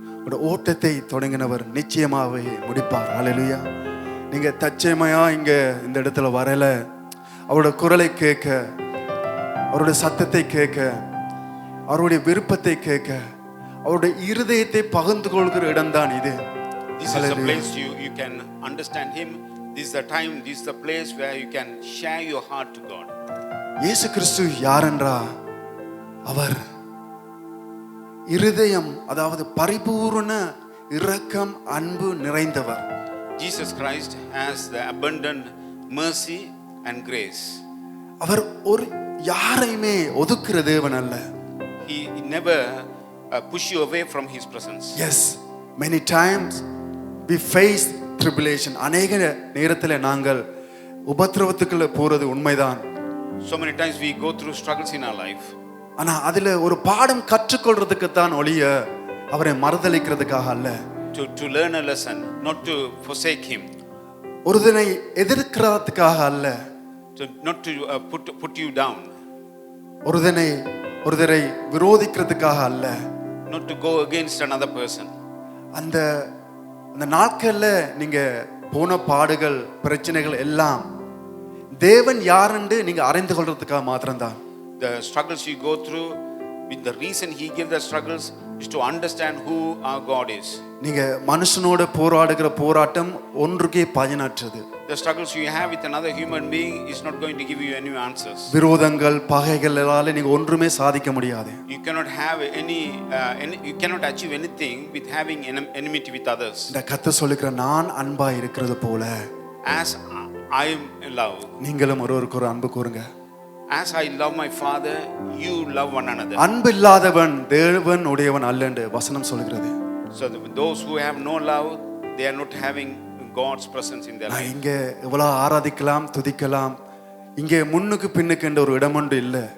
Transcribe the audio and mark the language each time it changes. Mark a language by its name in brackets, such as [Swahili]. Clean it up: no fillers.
[Tamil] ஓட்டத்தை தொடங்கினவர் நிச்சயமாகவே முடிப்பார். ஹalleluya. நீங்க தச்சமையா இங்க இந்த இடத்துல வரல, அவருடைய குரலை கேட்க, அவருடைய சத்தத்தை கேட்க, அவருடைய விருப்பத்தை கேட்க, அவருடைய இருதயத்தை பகிர்ந்து கொள்கிற இடம் தான் இது. [English] This is a place you can understand him. This is the time, this is the place where you can share your heart to God. [Tamil] இயேசு கிறிஸ்து யாரென்றா, அவர் இருதயம், அதாவது பரிபூரண இரக்கம் அன்பு நிறைந்தவர். [English] Jesus Christ has the abundant mercy and grace. [Tamil] அவர் ஒரு யாரையுமே ஒதுக்குற தேவன் அல்ல. [English] He never push you away from his presence. Yes, many times we face tribulation. [Tamil] அநேக நேரத்தில் நாங்கள் உபத்திரவத்துக்குள்ள போறது உண்மைதான். [English] So many times we go through struggles in our life. [Tamil] ஆனா அதுல ஒரு பாடம் கற்றுக்கொள்றதுக்கு தான் ஒழிய அவரை மறுதலிக்கிறதுக்காக அல்ல. [English] To learn a lesson, not to forsake him. [Tamil] ஒருதனை எதிர்க்கிறதுக்காக அல்ல. [English] Not to put you down. [Tamil] ஒருதரை விரோதிக்கிறதுக்காக அல்ல. [English] Not to go against another person. [Tamil] அந்த நாட்கள்ல நீங்க போன பாடுகள், பிரச்சனைகள் எல்லாம் தேவன் யாரென்று நீங்க அறிந்து கொள்றதுக்காக மாத்திரம்தான். [English] The struggles you go through, with the reason he gave the struggles is to understand who our God is. [Tamil] நீங்க மனுஷனோட போராடுகிற போராட்டம் ஒன்றுக்கே பயனற்றது. [English] The struggles you have with another human being is not going to give you any answers. [Tamil] விரோதங்கள், பகைகளால நீங்க ஒன்றுமே சாதிக்க முடியாது. [English] You cannot have you cannot achieve anything with having enmity with others. [Tamil] இந்த கர்த்தர் சொல்லுகிற, நான் அன்பா இருக்கிறது போல [English] as I am in love, [Tamil] நீங்களும் ஒருவருக்கு ஒரு அன்பு கூறுங்க. [English] As I love my Father, you love one another. [Tamil] அன்பு இல்லாதவன் தேவன் உடையவன் அல்ல என்று வசனம் சொல்கிறது. [English] So those who have no love, they are not having God's presence in their life. [Tamil] இங்க எவ்வளவு ஆராதிக்கலாம், துதிக்கலாம், இங்கே முன்னுக்கு பின்னுக்கு என்ற ஒரு இடம் ஒன்று இல்ல.